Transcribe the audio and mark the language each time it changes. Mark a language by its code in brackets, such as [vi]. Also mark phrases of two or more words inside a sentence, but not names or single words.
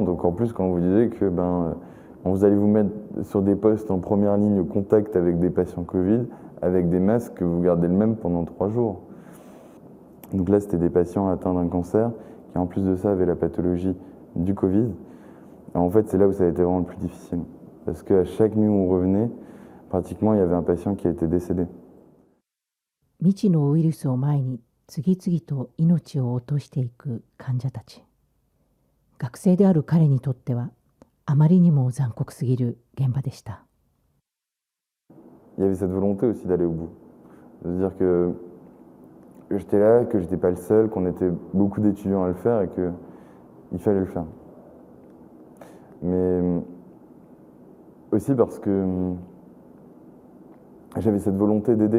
[fr] Donc en plus, quand on vous disait que vous allez vous mettre sur des postes en première ligne au contact avec des patients Covid, avec des masques que vous gardez le même pendant 3 jours. Donc là, c'était des patients atteints d'un cancer qui, en plus de ça, avaient la pathologie du Covid. Alors, en fait, c'est là où ça a été vraiment le plus difficile. Parce qu'à chaque nuit où on revenait, pratiquement, il y avait un patient qui a été décédé. [ja] 未知のウイルスを前に次々と命を落としていく患者たち。学生である彼にとっては、あまりにも残酷すぎる現場でした。 [fr] Il y avait cette volonté aussi d'aller au bout. C'est-à-dire que j'étais là, que j'étais pas le seul, qu'on était beaucoup d'étudiants à le faire et qu'il fallait le faire. Mais aussi parce que j'avais cette volonté d'aider.